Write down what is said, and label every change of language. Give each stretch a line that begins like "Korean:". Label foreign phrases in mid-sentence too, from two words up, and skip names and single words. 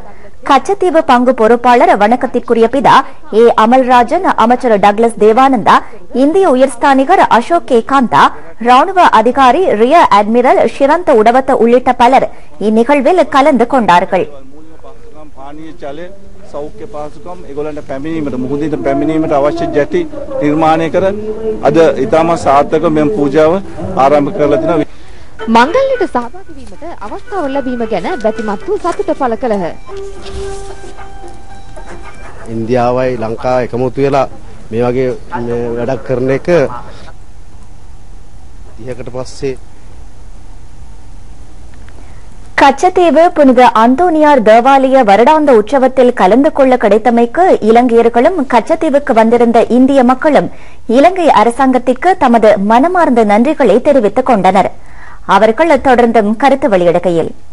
Tamil: கச்சத்தீவு பங்கு பொறுப்பாளர் வணக்கத்திற்குரிய பிதா ஏ அமல்ராஜன், அமைச்சர் டக்ளஸ் தேவானந்தா, இந்திய உயர்ஸ்தானிகர் அசோக் கே காந்தா, ராணுவ அதிகாரி ரியர் அட்மிரல் ஷிரந்த உடவத்த உள்ளிட்ட பலர் இந்நிகழ்வில் கலந்து கொண்டார்கள்.
Sinhala: පානීය ජලය සෞඛ්‍ය පහසුකම් ඒගොල්ලන්ට පැමිණීමට මුහුදින් පැමිණීමට අවශ්‍ය ජැටි නිර්මාණය කර අද ඉතාම සාර්ථක මෙම පූජාව ආරම්භ කරලා තිනවා. මංගල්‍යයට සහභාගී වීමට අවස්ථාව ලැබීම ගැන බැතිමත්තු සතුට පළ කළහ. ඉන්දියාවයි ලංකාව එකමුතු වෙලා මේ වගේ වැඩක් කරන එක 30කට පස්සේ
Tamil: கச்சத்தீவு புனித அந்தோனியார் தேவாலய வருடாந்த உற்சவத்தில் கலந்து கொள்ள கிடைத்தமைக்கு இலங்கையர்களும் கச்சத்தீவுக்கு வந்திருந்த இந்திய மக்களும் இலங்கை அரசாங்கத்திற்கு தமது மனமார்ந்த நன்றிகளை தெரிவித்துக் கொண்டனர். அவர்கள் தொடர்ந்தும் கருத்து வெளியிடுகையில்